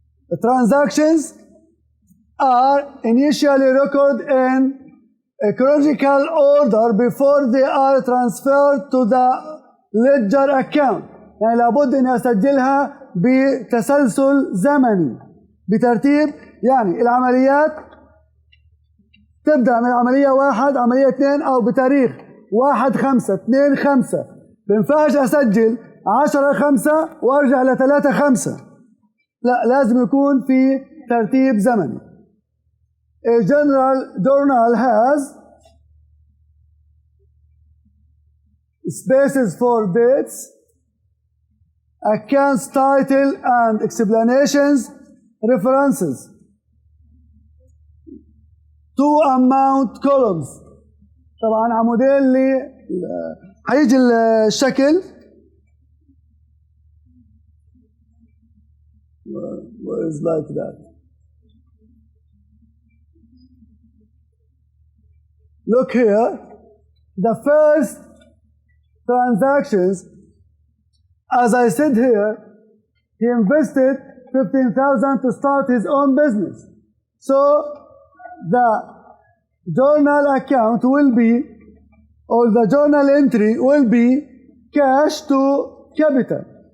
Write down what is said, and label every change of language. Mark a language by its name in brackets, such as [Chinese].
[English] The transactions are initially recorded in a chronological order before they are transferred to the ledger account. [Arabic] يعني لابد أن أسجلها بتسلسل زمني بترتيب. يعني العمليات تبدأ من عملية 1 عملية 2 أو بتاريخ 1/5 2/5. بينفعش أسجل 10 5 وارجع ل 3 5. لا، لازم يكون في ترتيب زمني. [English] A journal has spaces for dates, accounts, title and explanations, references, 2 amount columns. [Arabic] طبعا عمودين هيجي الشكل [English] is like that. Look here, the first transactions, as I said here, he invested 15,000 to start his own business. So the journal account will be, or the journal entry will be cash to capital.